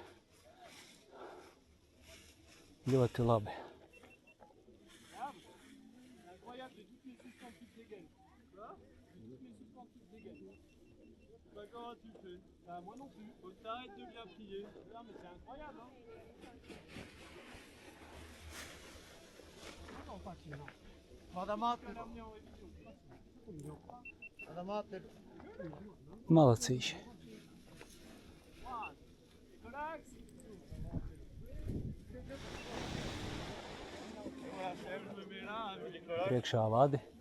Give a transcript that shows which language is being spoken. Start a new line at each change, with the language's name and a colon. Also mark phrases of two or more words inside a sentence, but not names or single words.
Latvian: Ļoti labi.
French: Comment tu fais? Moi non plus. Faut que t'arrêtes de bien plier. Non mais c'est incroyable, hein?
Latvian: Malacīši. Priekšā vadi.